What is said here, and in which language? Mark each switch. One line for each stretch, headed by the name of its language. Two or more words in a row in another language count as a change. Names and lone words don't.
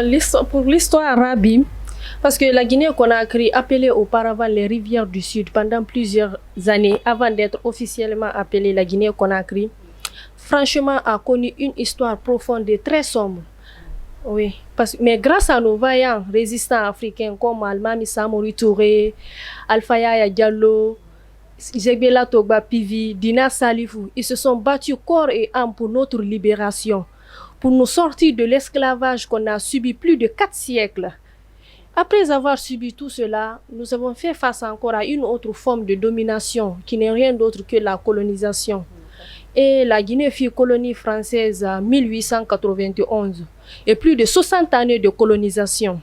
French: Bon, pour l'histoire arabe, Parce que la Guinée-Conakry, appelée auparavant les rivières du Sud pendant plusieurs années, avant d'être officiellement appelée la Guinée-Conakry, franchement a connu une histoire profonde et très sombre. Oui, mais grâce à nos vaillants résistants africains comme Almami Samori Touré, Alpha Yaya Diallo, Zegbela Togba Pivi, Dina Salifou, ils se sont battus corps et âme pour notre libération, pour nous sortir de l'esclavage qu'on a subi plus de 4 siècles. Après avoir subi tout cela, nous avons fait face encore à une autre forme de domination qui n'est rien d'autre que la colonisation. Et la Guinée fut colonie française en 1891 et plus de 60 années de colonisation.